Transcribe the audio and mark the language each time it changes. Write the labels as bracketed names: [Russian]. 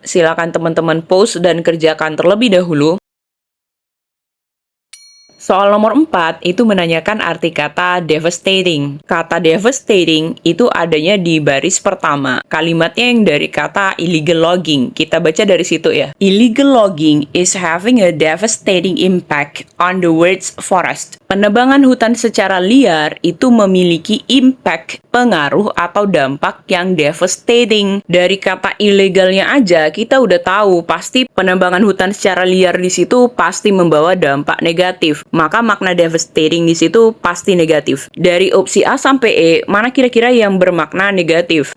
[Indonesian] Silakan teman-teman pause dan kerjakan terlebih dahulu. Soal nomor 4 itu menanyakan arti kata devastating. Kata devastating itu adanya di baris pertama. Kalimatnya yang dari kata illegal logging. Kita baca dari situ ya. [English] Illegal logging is having a devastating impact on the world's forest. [Indonesian] Penebangan hutan secara liar itu memiliki impact, pengaruh atau dampak yang devastating. Dari kata illegalnya aja kita udah tahu pasti penebangan hutan secara liar di situ pasti membawa dampak negatif. Maka makna devastating di situ pasti negatif. Dari opsi A sampai E, mana kira-kira yang bermakna negatif?